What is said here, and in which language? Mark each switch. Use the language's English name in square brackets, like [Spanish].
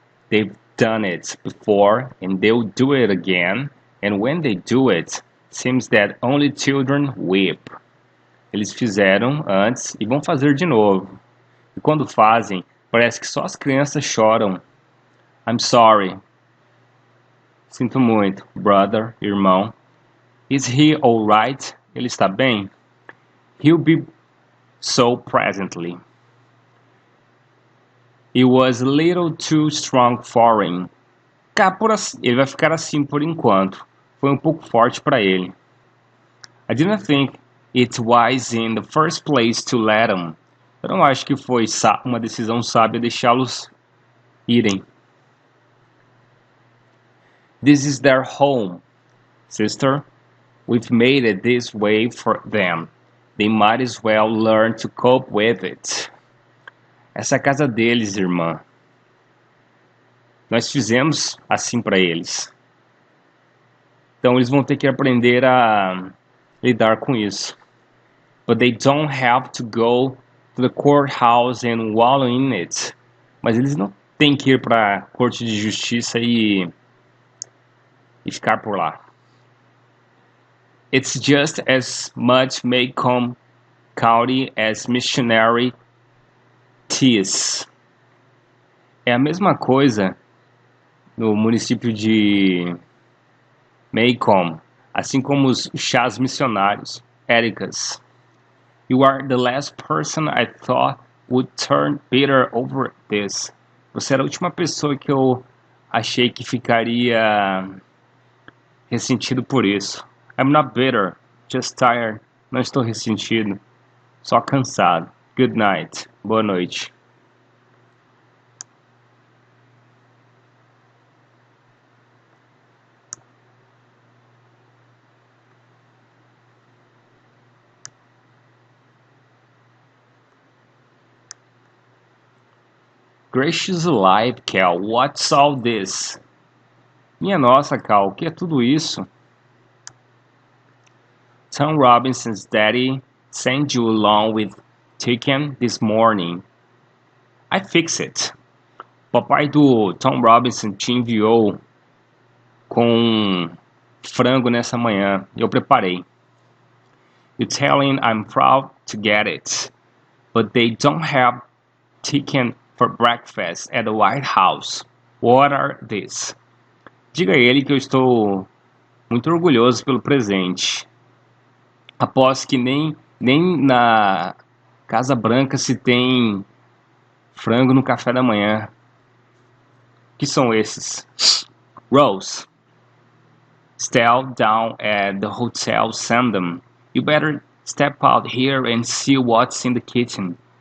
[English] They've done it before and they'll do it again. And when they do it, seems that only children weep. [Portuguese] Eles fizeram antes e vão fazer de novo. E quando fazem, parece que só as crianças choram. [English] I'm sorry. [Portuguese] Sinto muito, brother, irmão. [English] Is he alright? [Portuguese] Ele está bem? [English] He'll be so presently. It was a little too strong for him. [Portuguese] Ele vai ficar assim por enquanto. Foi um pouco forte para ele. [English] I didn't think it wise in the first place to let him. [Portuguese] Eu não acho que foi uma decisão sábia deixá-los irem. [English] This is their home, sister. We've made it this way for them. They might as well learn to cope with it. [Portuguese] Essa é a casa deles, irmã. Nós fizemos assim para eles. Então eles vão ter que aprender a lidar com isso. [English] But they don't have to go to the courthouse and wallow in it. [Portuguese] Mas eles não têm que ir para a corte de justiça e ficar por lá. [English] It's just as much Macomb County as Missionary Teas. [Portuguese] É a mesma coisa no município de Macomb, assim como os chás missionários, Ericas. [English] You are the last person I thought would turn bitter over this. [Portuguese] Você era a última pessoa que eu achei que ficaria ressentido por isso. [English] I'm not bitter, just tired. [Portuguese] Não estou ressentido, só cansado. [English] Good night. [Portuguese] Boa noite. [English] Gracious alive, Cal. What's all this? [Portuguese] Minha nossa, Cal, o que é tudo isso? [English] Tom Robinson's daddy sent you along with chicken this morning. I fix it. [Portuguese] Papai do Tom Robinson te enviou com frango nessa manhã. Eu preparei. [English] You tell him I'm proud to get it. But they don't have chicken for breakfast at the White House. What are these? [Portuguese] Diga a ele que eu estou muito orgulhoso pelo presente. Aposto que nem na Casa Branca se tem frango no café da manhã. Que são esses? Rose. [English] Stay down at the hotel Sandham. You better step out here and see what's in the kitchen.